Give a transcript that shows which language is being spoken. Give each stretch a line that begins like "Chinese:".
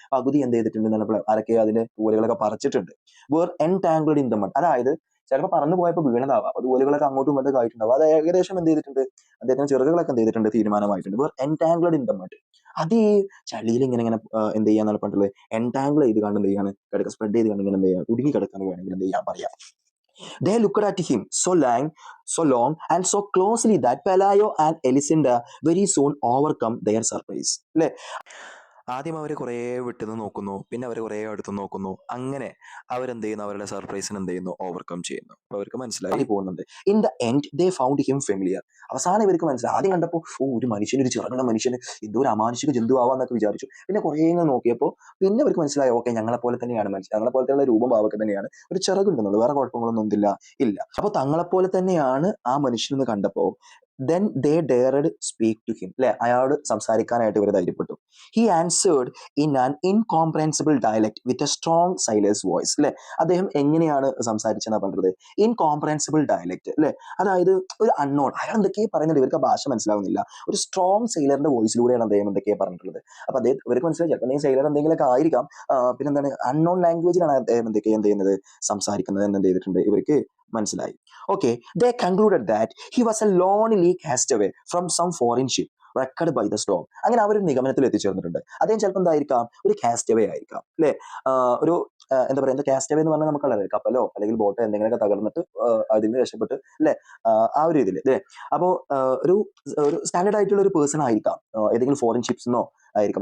Malayalam: പകുതി എന്ത് ചെയ്തിട്ടുണ്ട്, ആരൊക്കെ അതിന്റെ തൂലുകളൊക്കെ പറിച്ചിട്ടുണ്ട്.
English: were entangled in the mud,
Malayalam: അതായത് ചിലപ്പോൾ പറന്നു പോയപ്പോൾ വീണതാവാം, അതുപോലെകളൊക്കെ അങ്ങോട്ടും ഇങ്ങോട്ടും ആയിട്ടുണ്ടാവും. അത് ഏകദേശം എന്ത് ചെയ്തിട്ടുണ്ട്, അദ്ദേഹത്തിന് ചെറുകളൊക്കെ എന്ത് ചെയ്തിട്ടുണ്ട്, തീരുമാനമായിട്ടുണ്ട്.
English: were entangled in the mud,
Malayalam: അത് ഈ ചളിയിൽ ഇങ്ങനെ എന്ത് ചെയ്യാന്നാണ് പറഞ്ഞിട്ടുള്ളത്, എൻടാംഗിൾ ചെയ്ത് കണ്ട് എന്ത് ചെയ്യാണ്, കിടക്കുക, സ്പ്രെഡ് ചെയ്ത് കണ്ട് ഇങ്ങനെ എന്ത് ചെയ്യാം, കുടുങ്ങി കിടക്കാന്ന് വേണമെങ്കിൽ എന്ത് ചെയ്യാൻ പറയാം.
English: They looked at him so long and so closely that Pelayo and Elisinde very soon overcome their surprise.
Malayalam: അല്ലേ, ആദ്യം അവർ കുറേ വിട്ടുന്ന് നോക്കുന്നു, പിന്നെ അവർ കുറേ അടുത്ത് നോക്കുന്നു, അങ്ങനെ അവരെന്ത് ചെയ്യുന്നു, അവരുടെ സർപ്രൈസിന് എന്ത് ചെയ്യുന്നു, ഓവർകം ചെയ്യുന്നു. അപ്പൊ അവർക്ക് മനസ്സിലായി പോകുന്നുണ്ട്.
English: in the end they found him familiar,
Malayalam: അവസാനം ഇവർക്ക് മനസ്സിലായി. ആദ്യം കണ്ടപ്പോൾ ഒരു മനുഷ്യന്, ഒരു ചിറകുള്ള മനുഷ്യന്, എന്തോ ഒരു അമാനുഷിക ജന്തു ആവാന്നൊക്കെ വിചാരിച്ചു. പിന്നെ കുറേ നോക്കിയപ്പോൾ പിന്നെ അവർക്ക് മനസ്സിലായി, ഓക്കെ, ഞങ്ങളെ പോലെ തന്നെയാണ് മനുഷ്യൻ, ഞങ്ങളെ പോലത്തെയുള്ള രൂപം ഭാവമൊക്കെ തന്നെയാണ്, ഒരു ചിറകുണ്ടെന്നുള്ളൂ, വേറെ കുഴപ്പങ്ങളൊന്നും ഇല്ല. അപ്പൊ തങ്ങളെപ്പോലെ തന്നെയാണ് ആ മനുഷ്യനെന്ന് കണ്ടപ്പോൾ
English: then they dared speak to him,
Malayalam: അല്ലെ, അയാളോട് സംസാരിക്കാനായിട്ട് ഇവർ ധൈര്യപ്പെട്ടു.
English: he answered in an incomprehensible dialect with a strong sailor's voice,
Malayalam: അല്ലെ. അദ്ദേഹം എങ്ങനെയാണ് സംസാരിച്ചെന്നാ പറഞ്ഞത്?
English: incomprehensible dialect,
Malayalam: അല്ലെ, അതായത് ഒരു അൺനോൺ, അയാൾ എന്തൊക്കെയാ പറയുന്നത്, ഇവർക്ക് ആ ഭാഷ മനസ്സിലാവുന്നില്ല. ഒരു സ്ട്രോങ് സെയിലറിന്റെ വോയിസിലൂടെയാണ് അദ്ദേഹം എന്തൊക്കെയാ പറഞ്ഞിട്ടുള്ളത്. അപ്പൊ അദ്ദേഹം ഇവർക്ക് മനസ്സിലായി ചിലപ്പോൾ എന്തെങ്കിലും സെയിലർ എന്തെങ്കിലുമൊക്കെ ആയിരിക്കാം. പിന്നെന്താണ്, അൺനോൺ ലാംഗ്വേജിലാണ് അദ്ദേഹം എന്തൊക്കെയാ എന്ത് ചെയ്യുന്നത്, സംസാരിക്കുന്നത് എന്ന് എന്ത് ചെയ്തിട്ടുണ്ട്, ഇവർക്ക് മനസ്സിലായി.
English: Okay, they concluded that he was a lonely castaway from some foreign ship wrecked by the storm.
Malayalam: അങ്ങനെ അവർ ഒരു നിഗമനത്തിൽ എത്തിച്ചേർന്നിട്ടുണ്ട്. അദ്ദേഹം ചിലപ്പോൾ എന്തായിരിക്കാം, ഒരു കാസ്റ്റവേ ആയിരിക്കാം, അല്ലെ. ഒരു എന്താ പറയുക, കാസ്റ്റവേ എന്ന് പറഞ്ഞാൽ നമുക്കുള്ളത് കപ്പലോ അല്ലെങ്കിൽ ബോട്ടോ എന്തെങ്കിലുമൊക്കെ തകർന്നിട്ട് അതിന് രക്ഷപ്പെട്ട്, അല്ലെ, ആ ഒരു ഇതിൽ, അല്ലെ. അപ്പോൾ ഒരു ഒരു സ്റ്റാൻഡേർഡ് ആയിട്ടുള്ള ഒരു പേഴ്സൺ ആയിരിക്കാം, ഏതെങ്കിലും ഫോറിൻ ഷിപ്സിനോ ആയിരിക്കാം.